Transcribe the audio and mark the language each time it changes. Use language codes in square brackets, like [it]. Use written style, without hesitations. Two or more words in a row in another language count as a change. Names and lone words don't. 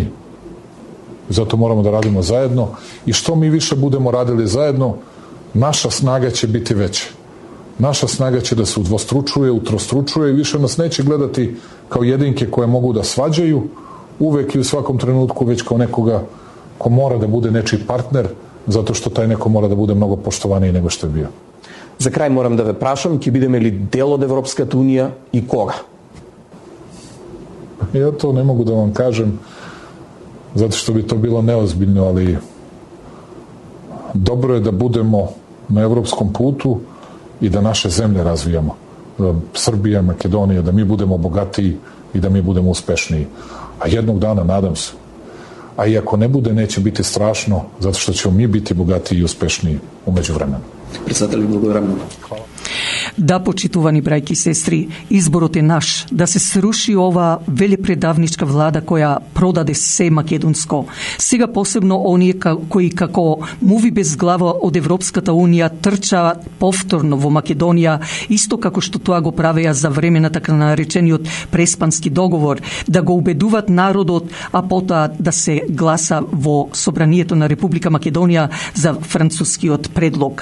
[sr] Zato moramo da radimo zajedno i što mi više budemo radili zajedno, naša snaga će biti veća. Naša snaga će da se udvostručuje, utrostručuje i više nas neće gledati kao jedinke koje mogu da svađaju uvek i u svakom trenutku, već kao nekoga ko mora da bude nečiji partner, zato što taj neko mora da bude mnogo poštovaniji nego što je bio. [mk] За крај морам да ве прашам, ќе бидеме ли дел од Европската унија и кога? [sr] Ja to ne mogu da vam kažem, zato što bi to bilo neozbiljno, ali dobro je da budemo na evropskom putu i da naše zemlje razvijamo. Srbija, Makedonija, da mi budemo bogatiji i da mi budemo uspešniji. A jednog dana, nadam se, a i ako ne bude, neće biti strašno, zato što ćemo mi biti bogatiji i uspešniji umeđu vremenu. [mk] Председател, благодарам много. Да, почитувани брајки и сестри, изборот е наш да се сруши ова велепредавничка влада која продаде се македонско. Сега посебно оние кои како муви без глава од Европската унија трчаат повторно во Македонија, исто како што тоа го правеа за време на така наречениот Преспански договор, да го убедуваат народот, а потоа да се гласа во Собранието на Република Македонија за францускиот предлог.